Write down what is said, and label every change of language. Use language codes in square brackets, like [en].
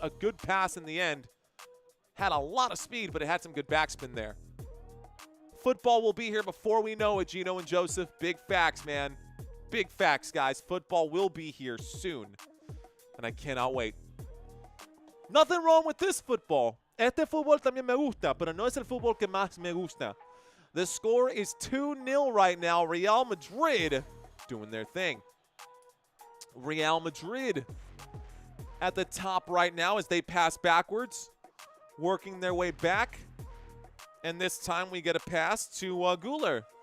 [en] A good pass in the end. Had a lot of speed, but it had some good backspin there. Football will be here before we know it, Gino and Joseph. Big facts, man. Big facts, guys. Football will be here soon. And I cannot wait. Nothing wrong with this football. [es] Este fútbol también me gusta, pero no es el fútbol que más me gusta. [en] The score is 2-0 right now. Real Madrid doing their thing. Real Madrid at the top right now as they pass backwards, working their way back. And this time we get a pass to Güler.